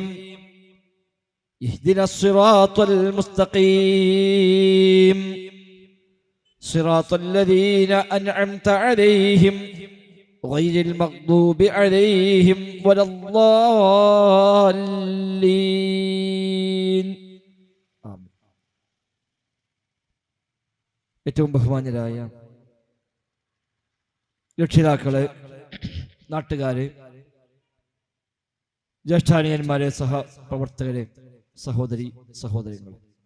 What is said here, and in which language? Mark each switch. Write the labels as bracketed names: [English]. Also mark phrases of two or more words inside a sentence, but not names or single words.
[Arabic] اهدنا الصراط المستقيم صراط الذين أنعمت عليهم غير المغضوب عليهم ولا الضالين. ആമീൻ. [Malayalam] ഏറ്റവും ബഹുമാന്യരായ രക്ഷിതാക്കളെ, നാട്ടുകാരെ, ജ്യേഷ്ഠാനിയന്മാരെ, സഹപ്രവർത്തകരെ, സഹോദരി സഹോദരങ്ങളെ,